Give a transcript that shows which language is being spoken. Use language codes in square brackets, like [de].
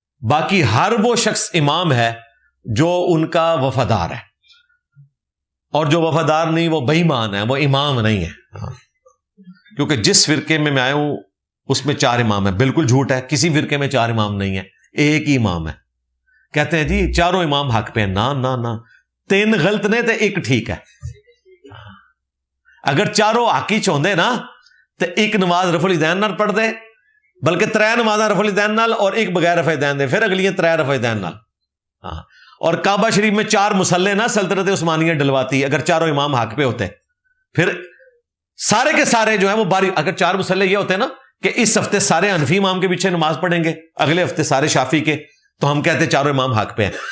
[ur] باقی ہر وہ شخص امام ہے جو ان کا وفادار ہے، اور جو وفادار نہیں وہ بے ایمان ہے، وہ امام نہیں ہے. کیونکہ جس فرقے میں آیا ہوں اس میں 4 امام ہیں. بالکل جھوٹ ہے، کسی فرقے میں 4 امام نہیں ہے، ایک ہی امام ہے. کہتے ہیں جی چاروں امام حق پہ ہیں. [pa] نہ نہ نہ، 3 غلط نے تو 1 ٹھیک ہے. اگر چاروں حق ہی چاہتے نا تو 1 نماز رفع الیدین نال پڑھ دے، بلکہ 3 نمازاں رفع الیدین نال اور 1 بغیر رفع الیدین دے، پھر اگلیاں 3 رفع الیدین نال. [ur] ہاں، اور کعبہ شریف میں 4 مصلے نا سلطنت عثمانیہ ڈلواتی اگر چاروں امام حق پہ ہوتے. پھر سارے کے سارے جو ہیں وہ باری، اگر 4 مصلے یہ ہوتے نا کہ اس ہفتے سارے حنفی امام کے پیچھے نماز پڑھیں گے، اگلے ہفتے سارے شافی کے، تو ہم کہتے چاروں امام حق پہ ہیں.